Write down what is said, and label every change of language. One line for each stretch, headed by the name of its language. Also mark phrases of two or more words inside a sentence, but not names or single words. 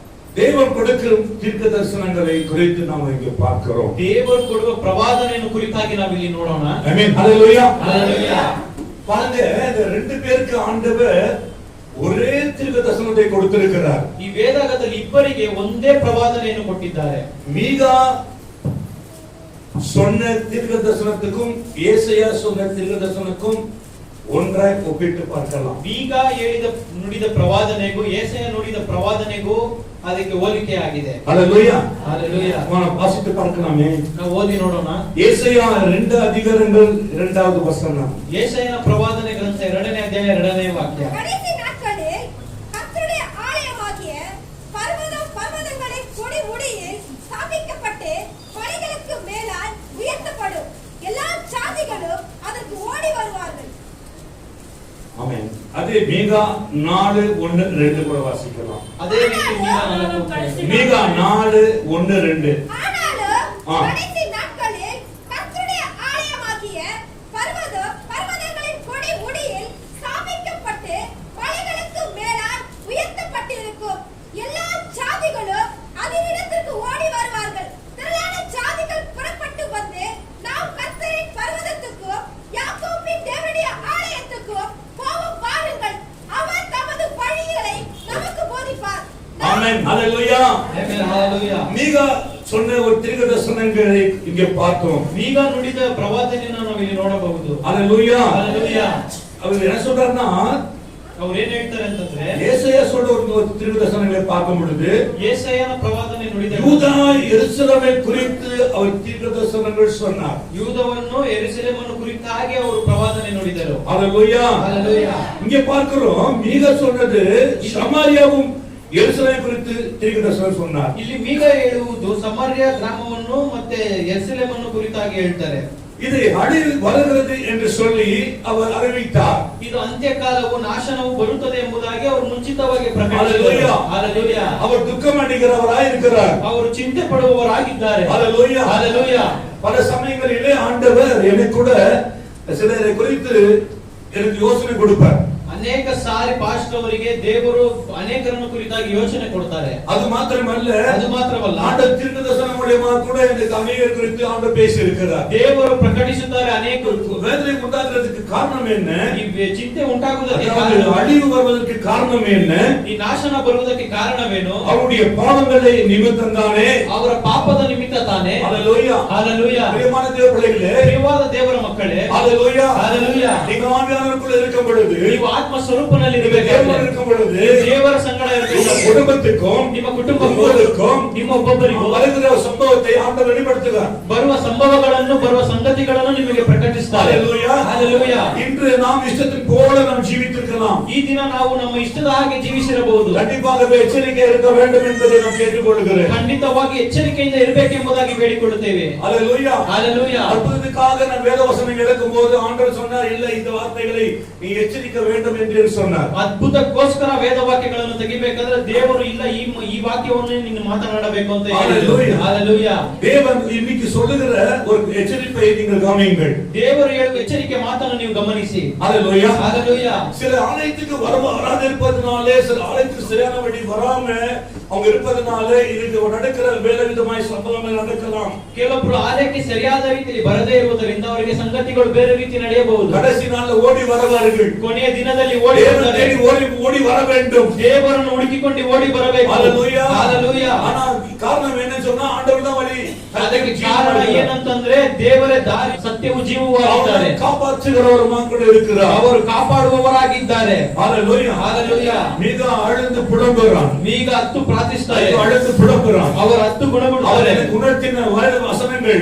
Tamil: தேவன் கொடுக்கும் தீர்க்க தரிசனங்களை குறித்து நாம் இங்கே பார்க்கிறோம்.
Kannada: ದೇವರು ಕೊಡುವ ಪ್ರವಾದನೆಯನ್ನು ಕುರಿತಾಗಿ ನಾವು ಇಲ್ಲಿ ನೋಡೋಣ.
Tamil: ஆமென். ஹalleluya. ஹalleluya. பாருங்க, இந்த ரெண்டு பேருக்கு ஆண்டவர் ஒரே தீர்க்க தரிசனத்தை கொடுத்திருக்கிறார்.
Kannada: ಈ ವೇದಾಗದಲ್ಲಿ ಇಬ್ಬರಿಗೆ ಒಂದೇ ಪ್ರವಾದನೆಯನ್ನು ಕೊಟ್ಟಿದ್ದಾರೆ.
Tamil: மீகா சொன்ன தீர்க்க தரிசனத்துக்கும் ஏசாயா சொன்ன தீர்க்க தரிசனத்துக்கும் ஒன்றாய் ஒப்பிட்டு பார்க்கலாம்.
Kannada: ಈಗ ನುಡಿದ ಪ್ರವಾದನೆಗೂ ಏಸಾಯ ನುಡಿದ ಪ್ರವಾದನೆಗೂ ಅದಕ್ಕೆ ಹೋಲಿಕೆ ಆಗಿದೆ.
Tamil: ஹalleluya. ஹalleluya. நாம் வாசித்து பார்க்கலாமே.
Kannada: ನಾವು ಓದಿ ನೋಡೋಣ.
Tamil: ஏசாயா 2 அதிகாரங்கள் 2வது வசனம்.
Kannada: ஏசாಯನ ಪ್ರವಾದನೆ ಗ್ರಂಥ 2ನೇ ಅಧ್ಯಾಯ 2ನೇ ವಾಕ್ಯ.
Tamil: கடைசி நாட்களில் கர்த்தருடைய ஆலயமாகிய பர்வதங்களின் கொடி முடியில் ஸ்தாபிக்கப்பட்டு மலைகளுக்கு மேலால் உயர்த்தப்படும். எல்லா ஜாதிகளும் அதற்கு ஓடி வருவார்கள். ஆமென். அதே மீகா 4:1-2 கூட வாசிக்கலாம்.
Kannada: ಅದೇ ರೀತಿ
Tamil: மீகா 4:1-2. ஆனாலும் கடைசி நாட்களில் கர்த்தருடைய ஆலயமாகிய பர்வதங்களின் கொடி முடியில் ஸ்தாபிக்கப்பட்டு மலைகளுக்கு மேலால் உயர்த்தப்பட்டிருக்கும். எல்லா ஜாதிகளும் அதனிடத்திற்கு ஓடி வருவார்கள். திரளான ஜாதிகள் புறப்பட்டு வந்து நாம் கர்த்தரின் பர்வதத்துக்கும் யாக்கோபின் தேவனுடைய ஆலயத்துக்கும் போவோம் பாருங்கள், அவர் தமது வழிகளை நமக்கு போதிப்பார். ஆமென். ஹalleluya.
Kannada: ಆಮೆನ್. ಹalleluya.
Tamil: மீகா சொன்ன ஒரு தீர்க்க தரிசனங்களை இங்கே பார்த்தோம்.
Kannada: ಈಗ ನುಡಿದ ಪ್ರವಾದನೆಯನ್ನು ನಾವು ಇಲ್ಲಿ ನೋಡಬಹುದು.
Tamil: ஹalleluya.
Kannada: ಹalleluya.
Tamil: அவர் என்ன சொல்றாருன்னா,
Kannada: ಅವರು ಏನು ಹೇಳ್ತಾರೆ ಅಂತಂದ್ರೆ,
Tamil: ஏசாயா சொல்ற ஒரு தீர்க்க தரிசனங்களை பார்க்கும் பொழுது
Kannada: ஏசாಯನ ಪ್ರವಾದನೆ ನುಡಿದ
Tamil: யூதா எருசலேமை குறித்து அவர் தீர்க்க தரிசனங்கள் சொன்னார்.
Kannada: ಯೂದವನ್ನು ಯೆರೂಸಲೇಮನ್ನು ಕುರಿತಾಗಿ ಅವರು ಪ್ರವಾದನೆ ನುಡಿದರು.
Tamil: ஹalleluya. ஹalleluya. இங்கே பார்க்கிறோம், மீகா சொன்னது சமாரியாவும் எருசலேமை குறித்து தீர்க்க தரிசனம் சொன்னார்.
Kannada: ಇಲ್ಲಿ ಮೀಗ ಹೇಳುವುದು ಸಮಾರ್ಯ ಗ್ರಾಮವನ್ನು ಮತ್ತೆ ಯೆರೂಸಲೇಮನ್ನು ಕುರಿತಾಗಿ ಹೇಳ್ತಾರೆ.
Tamil: இது அழிவு வருகிறது என்று சொல்லி அவர் அறிவித்தார்.
Kannada: ಇದು ಅಂತ್ಯಕಾಲವು ನಾಶನವು ಬರುತ್ತದೆ ಎಂಬುದಾಗಿ ಅವರು ಮುಂಚಿತವಾಗಿ ಪ್ರಕಟಿಸಿದರು. ಹalleluya.
Tamil: அவர் துக்கம் அடைகிறவராய் இருக்கிறார்.
Kannada: ಅವರು ಚಿಂತೆ ಪಡುವವರಾಗಿದ್ದಾರೆ.
Tamil: ஹalleluya. ஹalleluya. பல சமயங்களிலே ஆண்டவர் எனக்கு கூட சிலரை குறித்து எனக்கு யோசனை கொடுப்பார்.
Kannada: ಅನೇಕ ಸಾರಿ ಪಾಸ್ಟರ್ ಅವರಿಗೆ ದೇವರು ಅನೇಕರನ್ನು ಕುರಿತಾಗಿ ಯೋಚನೆ ಕೊಡ್ತಾರೆ.
Tamil: அது மாத்திரமல்ல, ஆண்டவர் தீர்க்க தரிசனம் மூலமா கூட எனக்கு அநேகர் குறித்து ஆண்டவர் பேசி இருக்கிறார்.
Kannada: ದೇವರು ಪ್ರಕಟಿಸುತ್ತಾರೆ. ಅನೇಕ
Tamil: வேதனை உண்டாகிறதுக்கு காரணம் என்ன?
Kannada: ಈ ಚಿಂತೆ ಉಂಟಾಗುವುದಕ್ಕೆ ಕಾರಣ,
Tamil: அழிவு வருவதற்கு காரணம் என்ன?
Kannada: ಈ ನಾಶನ ಬರುವುದಕ್ಕೆ ಕಾರಣವೇನು?
Tamil: அவருடைய பாவங்களை நிமித்தம் தானே,
Kannada: ಅವರ ಪಾಪದ ನಿಮಿತ್ತ ತಾನೇ.
Tamil: ஹalleluya. ஹalleluya. பிரியமான தேவ பிள்ளைகளே,
Kannada: ಪ್ರಿಯವಾದ ದೇವರ ಮಕ್ಕಳೇ,
Tamil: ஹalleluya. ஹalleluya. நீங்க ஆவியானவருக்குள்ள இருக்கும் பொழுது,
Kannada: ನೀವು ಆತ್ಮ ಸ್ವರೂಪನಲ್ಲಿ ಇರಬೇಕಾದ್ರೆ,
Tamil: இருக்கும் பொழுது
Kannada: ದೇವರ ಸಂಗಡ ಇರಬೇಕು.
Tamil: குடும்பத்துக்கும்
Kannada: ನಿಮ್ಮ ಕುಟುಂಬಕ್ಕೂ ನಿಮ್ಮ ಒಬ್ಬೊಬ್ಬರಿಗೂ
Tamil: வருகிற சம்பவத்தை ஆண்டவர் வெளிப்படுத்துகிறார்.
Kannada: ಬರುವ ಸಂಭವಗಳನ್ನು ಬರುವ ಸಂಗತಿಗಳನ್ನು ನಿಮಗೆ ಪ್ರಕಟಿಸುತ್ತಾರೆ.
Tamil: ஹalleluya. ஹalleluya. இன்று நாம் இஷ்டத்தின் போல நாம் ஜீவித்திருக்கலாம்.
Kannada: ಈ ದಿನ ನಾವು ನಮ್ಮ ಇಷ್ಟದ ಹಾಗೆ ಜೀವಿಸಿರಬಹುದು.
Tamil: கண்டிப்பாகவே எச்சரிக்கை இருக்க வேண்டும் என்பதை நான் கேட்டுக்கொள்கிறேன்.
Kannada: ಖಂಡಿತವಾಗಿ ಎಚ್ಚರಿಕೆಯಿಂದ ಇರಬೇಕೆಂಬುದಾಗಿ ಬೇಡಿಕೊಳ್ಳುತ್ತೇವೆ.
Tamil: ஹalleluya. ஹalleluya. அற்புதத்துக்காக நான் வேத வசனங்கள் எடுக்கும்போது ஆண்டவர் சொன்னார், இல்ல இந்த வார்த்தைகளை நீ எச்சரிக்க வேண்டும் என்று சொன்னார்.
Kannada: ಅದ್ಭುತಕ್ಕೋಸ್ಕರ ವೇದ ವಾಕ್ಯಗಳನ್ನು ತೆಗಿಬೇಕಾದ್ರೆ ದೇವರು ಇಲ್ಲ ಈ ವಾಕ್ಯವನ್ನು ನೀನು ಮಾತನಾಡಬೇಕು ಅಂತ ಹೇಳಿದ್ರು.
Tamil: ஹalleluya. தேவன் இன்னைக்கு சொல்லுகிற ஒரு எச்சரிப்பை நீங்கள் கவனியுங்கள்.
Kannada: ದೇವರು ಹೇಳುವ ಎಚ್ಚರಿಕೆ ಮಾತನ್ನು ನೀವು ಗಮನಿಸಿ.
Tamil: ஹalleluya. ஹalleluya. சில ஆலயத்துக்கு வராது இருப்பதனாலே, சில ஆலயத்துக்கு சரியானபடி வராம அவங்க இருப்பதனாலே இதுக்கு நடக்கிற வேலை விதமாய் சம்பவங்கள் நடக்கலாம்.
Kannada: ಕೆಲವೊಬ್ಬರು ಆಲಯಕ್ಕೆ ಸರಿಯಾದ ರೀತಿಯಲ್ಲಿ ಬರದೇ ಇರುವುದರಿಂದ ಅವರಿಗೆ ಸಂಗತಿಗಳು ಬೇರೆ ರೀತಿ ನಡೆಯಬಹುದು.
Tamil: கடைசி நாள்ல ஓடி வருவார்கள்.
Kannada: ಕೊನೆಯ ದಿನದಲ್ಲಿ ಓಡಿ ಬರ್ತಾರೆ.
Tamil: ஓடி வர வேண்டும்.
Kannada: ದೇವರನ್ನು ಹುಡುಕಿಕೊಂಡು ಓಡಿ ಬರಬೇಕು.
Tamil: ஹalleluya. ஹalleluya. ஆனா காரணம் என்ன சொன்னா, ஆண்டவர் தான் வழி.
Kannada: ಅದಕ್ಕೆ ಕಾರಣ ಏನಂತಂದ್ರೆ ದೇವರೇ ದಾರಿ, ಸತ್ಯವು ಜೀವವೂ ಆಗಿದ್ದಾರೆ.
Tamil: காப்பாற்றுகிறவர் கூட இருக்கிறார்.
Kannada: ಅವರು ಕಾಪಾಡುವವರಾಗಿದ್ದಾರೆ.
Tamil: ஹalleluya. ஹalleluya. மிக அழுந்து புலம்புகிறான்.
Kannada: ಈಗ ಹತ್ತು ಪ್ರಾರ್ಥಿಸುತ್ತಾರೆ.
Tamil: அழுந்து புலம்புகிறான்.
Kannada: ಅವರು ಹತ್ತು ಗುಣಗುಡುತ್ತಾರೆ.
Tamil: உணர்த்தின வசனங்கள்